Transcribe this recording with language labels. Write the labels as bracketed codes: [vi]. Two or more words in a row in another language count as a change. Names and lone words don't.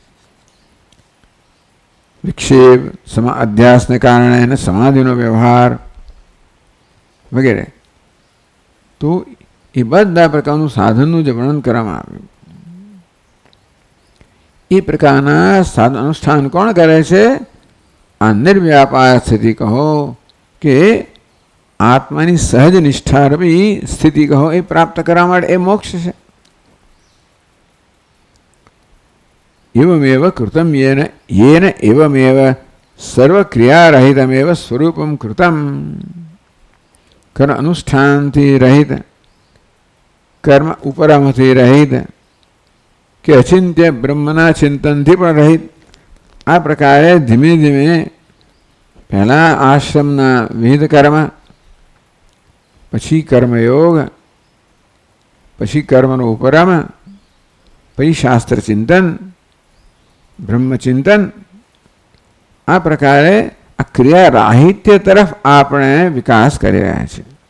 [gu] વિક્ષેપ, અધ્યાસને કારણે અને સમાધિનો વ્યવહાર વગેરે, તો એ બધા પ્રકારનું સાધનનું જે વર્ણન કરવામાં આવ્યું એ પ્રકારના સાધન અનુષ્ઠાન કોણ કરે છે? આ નિર્વ્યાપાર સ્થિતિ કહો કે આત્માની સહજ નિષ્ઠારૂપી સ્થિતિ કહો, એ પ્રાપ્ત કરવા માટે એ મોક્ષ છે. [sa] एवमेव कृतं येन एवमेव सर्वक्रियारहितमेव स्वरूपं कृतं. [gu] કર્મ અનુષ્ઠાનથી રહિત, કર્મ ઉપરમથી રહિત કે અચિંત્ય બ્રહ્મના ચિંતનથી પણ રહિત. આ પ્રકારે ધીમે ધીમે પહેલાં આશ્રમના વિવિધ કર્મ, પછી કર્મયોગ, પછી કર્મનો ઉપરમ, પછી શાસ્ત્ર ચિંતન, બ્રહ્મચિંતન, આ પ્રકારે આ ક્રિયા રાહિત્ય તરફ આપણે વિકાસ કરી રહ્યા છીએ.